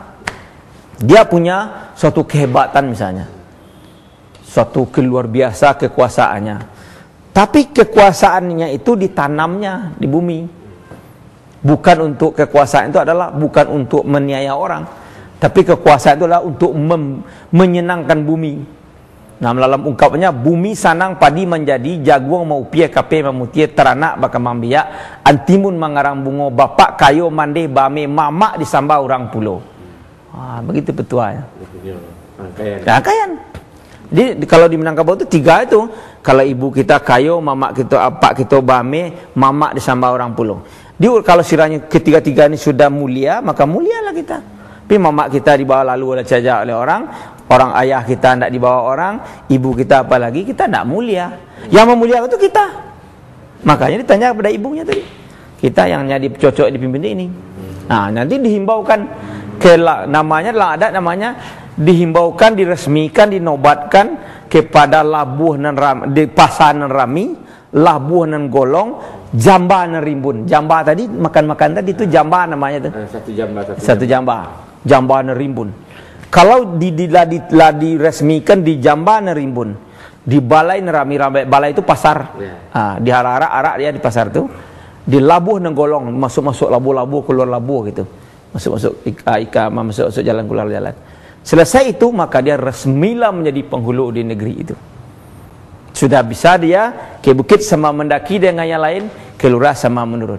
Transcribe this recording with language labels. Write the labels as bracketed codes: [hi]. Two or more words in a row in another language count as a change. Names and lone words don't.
[id] Dia punya suatu kehebatan misalnya, suatu luar biasa kekuasaannya. Tapi kekuasaannya itu ditanamnya di bumi. Bukan untuk kekuasaan itu adalah bukan untuk meniaya orang, tapi kekuasaan itu adalah untuk menyenangkan bumi. Nah, dalam ungkapannya [min] bumi sanang padi menjadi jaguang mau pia kape mamutie teranak baka mambiak antimun mangarang bungo bapak kayo mande bame mama disamba orang pulau. [id] Begitu petuanya. Rangkaian. Jadi kalau di Minangkabau itu 3 itu. Kalau ibu kita [min] kayo, mama kita pak kita bame, mama disamba orang pulau. [id] Kalau siranya ketiga-tiga ini sudah mulia, maka mulialah kita. Tapi mama kita dibawa lalu oleh caja oleh orang ayah kita tidak dibawa orang, ibu kita apalagi kita tidak mulia. Yang memuliakan itu kita. Makanya ditanya kepada ibunya tadi. Kita yang jadi cocok dipimpin ini. Nah, nanti dihimbaukan namanya dalam adat namanya dihimbaukan, diresmikan, dinobatkan kepada [min] labuh nan ram, di pasar nan rami, labuh nan golong, jamba nan rimbun. [id] Jamba tadi makan tadi itu jamba namanya tuh. Satu [min] jamba nan rimbun. [id] Kalau diresmikan di [min] jamba nan rimbun, [id] di [min] balai nan rami, [id] balai itu pasar. Di arak dia di pasar tuh. Di [min] labuh nan golong, [id] masuk labuh keluar labuh gitu. Masuk masuk jalan keluar jalan. Selesai itu maka dia resmilah menjadi penghulu di negeri itu. Sudah bisa dia ke bukit sama mendaki dengan yang lain, ke lurah sama menurun.